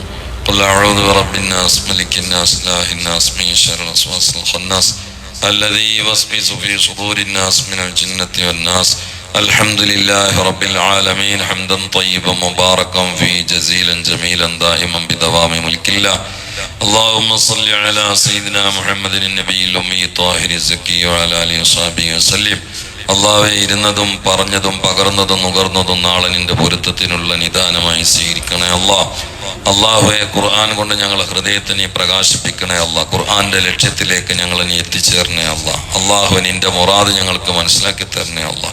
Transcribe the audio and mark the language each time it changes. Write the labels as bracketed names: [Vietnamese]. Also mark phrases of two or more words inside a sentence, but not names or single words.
[Arabic] قل أعوذ برب الناس ملك الناس إله الناس من شر الوسواس الخناس الذي يوسوس في صدور الناس من الجنة والناس. الحمد لله رب العالمين حمدا طيبا مباركا فيه جزيلا جميلا دائما بدوام ملك الله. اللهم صل على سيدنا محمد النبي الأمي الطاهر الزكي وعلى آله وصحبه وسلم. [Malayalam] അള്ളാഹുവേ, ഇരുന്നതും പറഞ്ഞതും പകർന്നതും നുകർന്നതും നാളെ നിന്റെ പൊരുത്തത്തിനുള്ള നിദാനമായി സ്വീകരിക്കണേ അല്ലാ. അള്ളാഹുവെ, ഖുർആൻ കൊണ്ട് ഞങ്ങളെ ഹൃദയത്തെ നീ പ്രകാശിപ്പിക്കണേ അല്ലാ. ഖുർആന്റെ ലക്ഷ്യത്തിലേക്ക് ഞങ്ങളെ നീ എത്തിച്ചേരണേ അല്ലാ. അള്ളാഹുവെ, നിന്റെ മുറാദ് ഞങ്ങൾക്ക് മനസ്സിലാക്കി തരണേ അല്ലാ.